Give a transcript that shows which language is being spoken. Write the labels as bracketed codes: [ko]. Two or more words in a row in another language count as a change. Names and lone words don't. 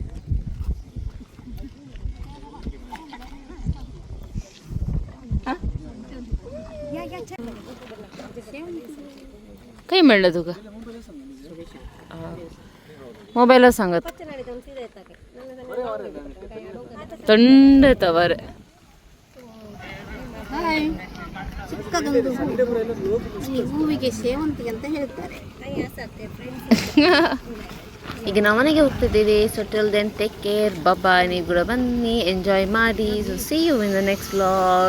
[mr] काही म्हणलं तुका मोबाईलला सांगत थंड येतं बरं. [kn] ಹೂವಿಗೆ ಸೇವಂತಿಗೆ ಅಂತ ಹೇಳ್ತಾರೆ. ಈಗ ನಾವು ಮನೆಗೆ ಹೋಗ್ತಿದ್ದೀವಿ. [en] So till then take care, bye. [kn] ನೀವು ಕೂಡ ಬನ್ನಿ, ಎಂಜಾಯ್ ಮಾಡಿ. [en] So see you in the next vlog.